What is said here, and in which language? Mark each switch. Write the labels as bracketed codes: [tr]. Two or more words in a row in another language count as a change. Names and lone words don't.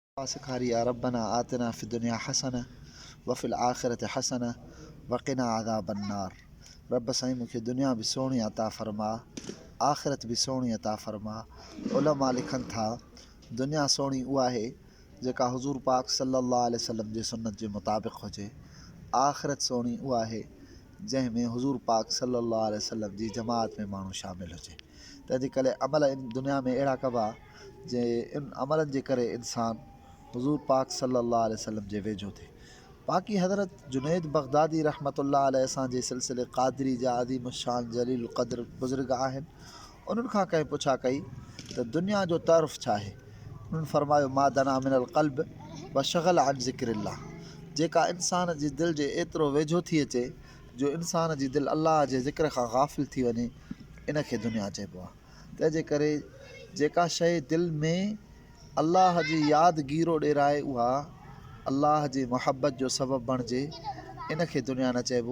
[ar] सिखारी يا ربنا آتنا في الدنيا حسنة و في الآخرة حسنة وقنا عذاب النار. [sd] रब साईं मूंखे दुनिया भी सोहणी अता फ़रमा, आख़िरत भी सोहणी अता फ़रमा। उलमा लिखनि था दुनिया सोहणी उहा आहे जेका हुज़ूर पाक [ar] صلى الله عليه وسلم [sd] जे सुन्नत जे मुताबिक़ हुजे। आख़िरत सोहणी उहा आहे जंहिंमें हुज़ूर पाक [ar] صلى الله عليه وسلم [sd] जी जमात में माण्हू शामिल हुजे। तंहिंजे करे अमल इन दुनिया में अहिड़ा कबा जे इन अमलनि जे करे इंसानु हुज़ूर पाक [ar] صلى الله عليه وسلم [sd] जे वेझो थिए। बाक़ी हज़रत जुनैद बग़दादी [ar] رحمة الله عليه [sd] असांजे सिलसिले क़ादरी जा अज़ीम शान जलील क़द्र बुज़ुर्ग आहिनि। उन्हनि खां कंहिं पुछा कई त दुनिया जो तर्फ़ छा आहे। उन्हनि फ़रमायो [ar] ما دنا من القلب و شغل عن ذكر الله. [sd] जेका इंसान जी दिलि जे एतिरो वेझो थी अचे जो इंसान जी दिलि अलाह जे ज़िक्र खां गाफ़िल थी वञे, इनखे दुनिया चइबो आहे। तंहिंजे करे जेका शइ दिलि में अल्लाह जी यादि गीरो ॾेराए उहा अल्लाह जी मुहबत जो सबबु बणिजे, इनखे दुनिया न चइबो।